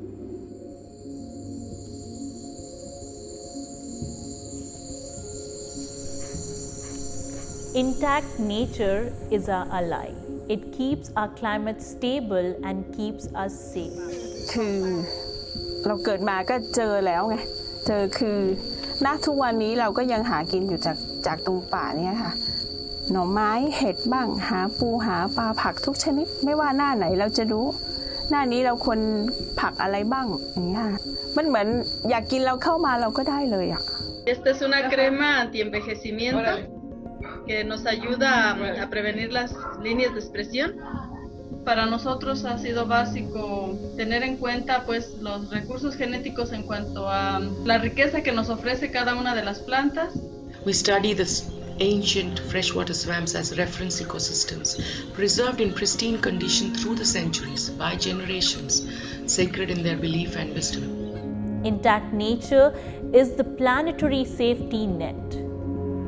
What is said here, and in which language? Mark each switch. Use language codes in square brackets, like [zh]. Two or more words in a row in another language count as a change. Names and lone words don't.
[en] Intact nature is our ally. It keeps our climate stable and keeps us safe. [th] เราเกิดมาก็เจอแล้วไงคือณทุกวันนี้เราก็ยังหากินอยู่จากตรงป่านี้ค่ะหน่อไม้เห็ดบ้างหาปูหาปลาผักทุกชนิดไม่ว่าหน้าไหนเราจะรู้หน้านี้เราควรผักอะไรบ้างอย่างนี้ค่ะมันเหมือนอยากกินเราเข้ามาเราก็ได้เลยอ่ะ [es] Esta es una crema anti-envejecimiento que nos ayuda a prevenir las líneas de expresión. Para nosotros ha sido básico tener en cuenta pues los recursos genéticos en cuanto a la riqueza que nos ofrece cada una de las plantas. [en] We study the ancient freshwater swamps as reference ecosystems, preserved in pristine condition through the centuries by generations, sacred in their belief and wisdom. Intact nature is the planetary safety net.